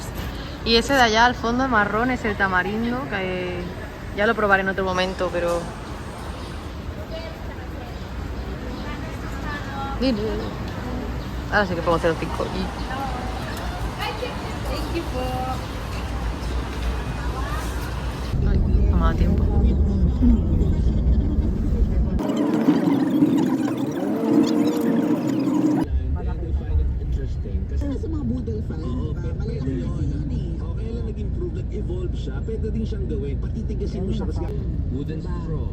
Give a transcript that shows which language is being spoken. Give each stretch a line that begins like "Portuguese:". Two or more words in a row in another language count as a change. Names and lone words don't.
Spanish: Y ese de allá al fondo marrón es el tamarindo, que ya lo probaré en otro momento, pero... Ahora sí que pongo 0,5 y... Ay, no me da tiempo.
Filipino: Nag-evolve siya, pwede din siyang gawin. Patitigasin mo siya kasi
English: wooden straw.